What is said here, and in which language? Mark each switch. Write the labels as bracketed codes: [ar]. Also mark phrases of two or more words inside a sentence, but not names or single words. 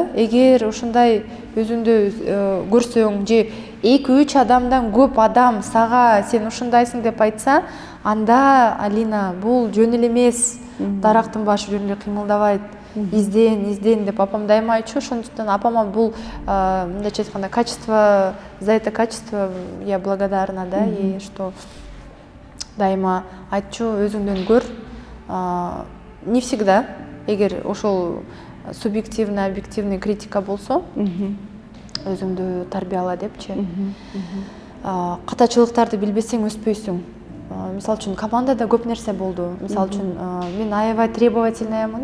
[ky] Эгер ушундай өзүңдү көрсөң же 2-3 адамдан көп адам сага сен ушундайсың деп айтса, анда Алина, бул жөн эле эмес. Дарактын башы жөн эле кыймылдабайт. Изден деп апам дайыма айтчу. Ошондуктан апама бул мындайча айтканда [ru] качество, за это качество я благодарна, да, и что [ky] дайыма айтчу, өзүңдөн көр. [ru] Не всегда, [ky] эгер ошол [ru] субъективный, объективный [ky] критика болсо, өзүңдү тарбияла депчи. Катачылыктарды билбесең өспөйсүң. Мисалы үчүн командада көп нерсе болду. Мисалы үчүн мен аябай требовательныймын.